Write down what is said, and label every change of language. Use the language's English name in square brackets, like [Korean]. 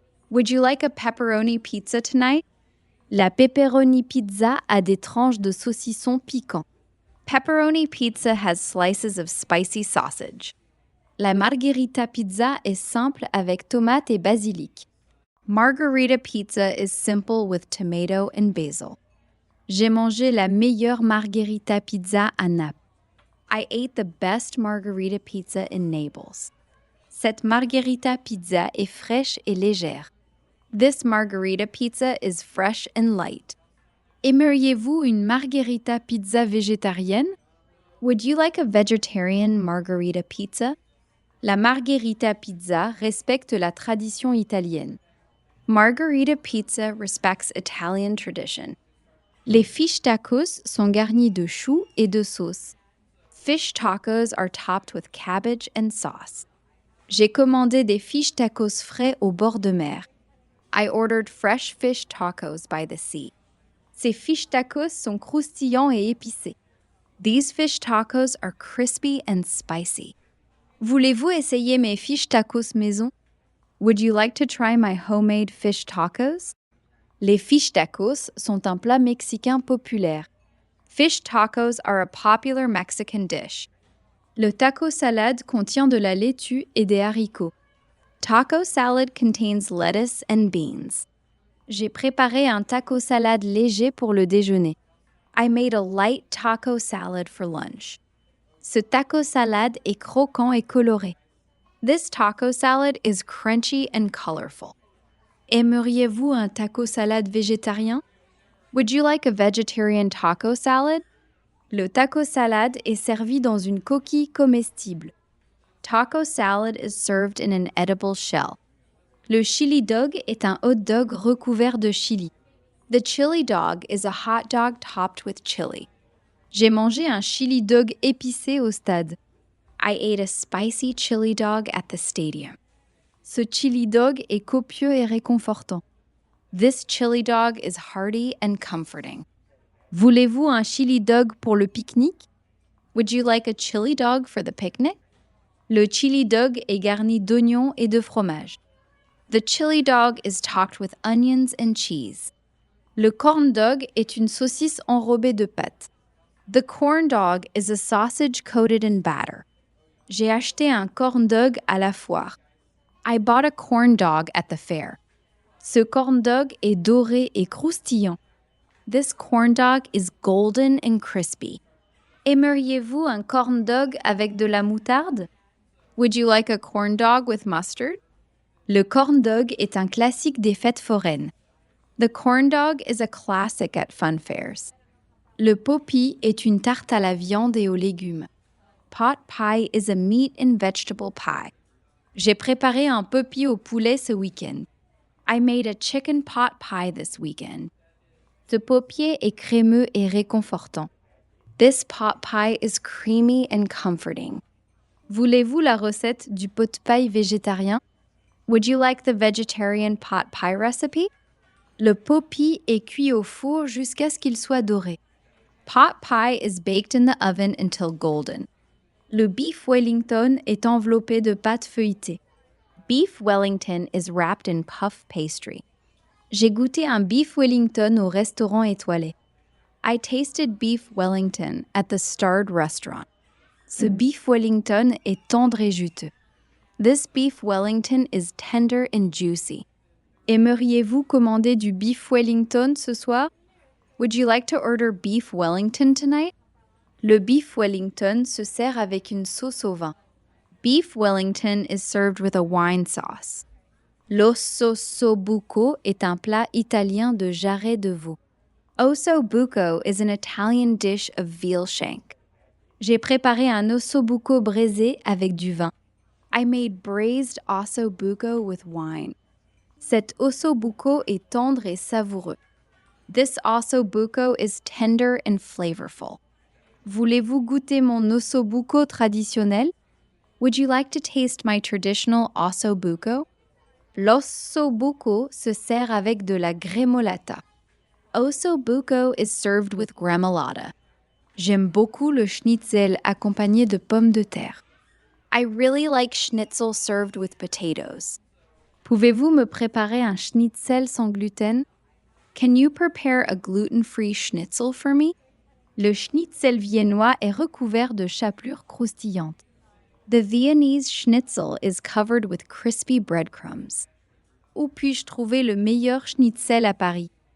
[English] Would you like a pepperoni pizza tonight? [French] La pepperoni pizza a des tranches de saucisson piquant. [English] Pepperoni pizza has slices of spicy sausage. [French] La margherita pizza est simple avec tomate et basilic. [English] Margarita pizza is simple with tomato and basil. [French] J'ai mangé la meilleure margherita pizza à Naples. [English] I ate the best margarita pizza in Naples. [French] Cette margherita pizza est fraîche et légère. [English] This margarita pizza is fresh and light. [French] Aimeriez-vous une margherita pizza végétarienne? [English] Would you like a vegetarian margarita pizza? [French] La margherita pizza respecte la tradition italienne. [English] Margarita pizza respects Italian tradition. [French] Les fish tacos sont garnis de choux et de sauce. [English] Fish tacos are topped with cabbage and sauce. [French] J'ai commandé des fish tacos frais au bord de mer. [English] I ordered fresh fish tacos by the sea. [French] Ces fish tacos sont croustillants et épicés. [English] These fish tacos are crispy and spicy. [French] Voulez-vous essayer mes fish tacos maison? [English] Would you like to try my homemade fish tacos? [French] Les fish tacos sont un plat mexicain populaire. [English] Fish tacos are a popular Mexican dish. [French] Le taco salade contient de la laitue et des haricots. [English] Taco salad contains lettuce and beans. [French] J'ai préparé un taco salade léger pour le déjeuner. [English] I made a light taco salad for lunch. [French] Ce taco salade est croquant et coloré. [English] This taco salad is crunchy and colorful. [French] Aimeriez-vous un taco salade végétarien? [English] Would you like a vegetarian taco salad? [French] Le taco salad est servi dans une coquille comestible. [English] Taco salad is served in an edible shell. [French] Le chili dog est un hot dog recouvert de chili. [English] The chili dog is a hot dog topped with chili. [French] J'ai mangé un chili dog épicé au stade. [English] I ate a spicy chili dog at the stadium. [French] Ce chili dog est copieux et réconfortant. [English] This chili dog is hearty and comforting. [French] Voulez-vous un chili dog pour le pique-nique? [English] Would you like a chili dog for the picnic? [French] Le chili dog est garni d'oignons et de fromage. [English] The chili dog is topped with onions and cheese. [French] Le corn dog est une saucisse enrobée de pâte. [English] The corn dog is a sausage coated in batter. [French] J'ai acheté un corn dog à la foire. [English] I bought a corn dog at the fair. [French] Ce corn dog est doré et croustillant. [English] This corn dog is golden and crispy. [French] Aimeriez-vous un corn dog avec de la moutarde? [English] Would you like a corn dog with mustard? [French] Le corn dog est un classique des fêtes foraines. [English] The corn dog is a classic at fun fairs. [French] Le pot pie est une tarte à la viande et aux légumes. [English] Pot pie is a meat and vegetable pie. [French] J'ai préparé un pot pie au poulet ce week-end. [English] I made a chicken pot pie this weekend. [French] Ce pot pie est crémeux et réconfortant. [English] This pot pie is creamy and comforting. [French] Voulez-vous la recette du pot pie végétarien? [English] Would you like the vegetarian pot pie recipe? [French] Le pot pie est cuit au four jusqu'à ce qu'il soit doré. [English] Pot pie is baked in the oven until golden. [French] Le beef Wellington est enveloppé de pâte feuilletée. [English] Beef Wellington is wrapped in puff pastry. [French] J'ai goûté un beef Wellington au restaurant étoilé. [English] I tasted beef Wellington at the starred restaurant. [French] Ce beef Wellington est tendre et juteux. [English] This beef Wellington is tender and juicy. [French] Aimeriez-vous commander du beef Wellington ce soir? [English] Would you like to order beef Wellington tonight? [French] Le beef Wellington se sert avec une sauce au vin. [English] Beef Wellington is served with a wine sauce. [French] L'ossobuco est un plat italien de jarret de veau. [English] Ossobuco is an Italian dish of veal shank. [French] J'ai préparé un ossobuco braisé avec du vin. [English] I made braised ossobuco with wine. [French] Cet ossobuco est tendre et savoureux. [English] This ossobuco is tender and flavorful. [French] Voulez-vous goûter mon ossobuco traditionnel? [English] Would you like to taste my traditional ossobuco? [French] L'ossobuco se sert avec de la gremolata. [English] Ossobuco is served with gremolata. [French] J'aime beaucoup le schnitzel accompagné de pommes de terre. [English] I really like schnitzel served with potatoes. [French] Pouvez-vous me préparer un schnitzel sans gluten? [English] Can you prepare a gluten-free schnitzel for me? [French] Le schnitzel viennois est recouvert de chapelures croustillantes. [English] The Viennese schnitzel is covered with crispy breadcrumbs. [French] Où puis-je trouver le meilleur schnitzel à Paris?